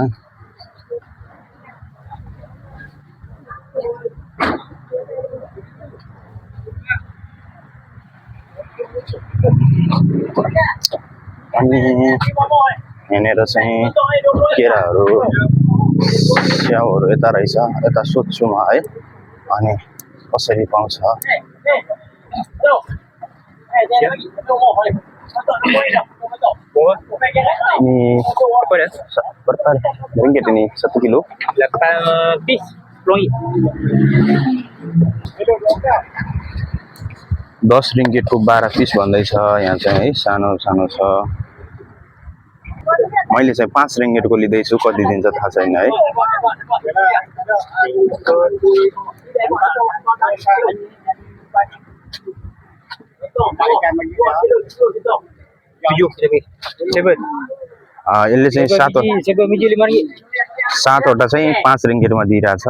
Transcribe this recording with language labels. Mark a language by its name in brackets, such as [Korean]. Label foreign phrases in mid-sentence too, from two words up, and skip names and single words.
[Nepali] अनि यहाँनिर चाहिँ केराहरू, स्याउहरू यता रहेछ। यता सोध्छु म है, अनि कसरी पाउँछ। [Malay] ringgit ini 1 kilo. 8 piece ringgit. [Nepali] 10 ringgit को 12 पिस भन्दैछ यहाँ चाहिँ है। सानो सानो छ। मैले चाहिँ 5 ringgit को लिँदैछु, कति दिन्छ थाहा छैन है। यसले चाहिँ 7वटा चाहिँ 5 ringgit मा दिइरहेछ।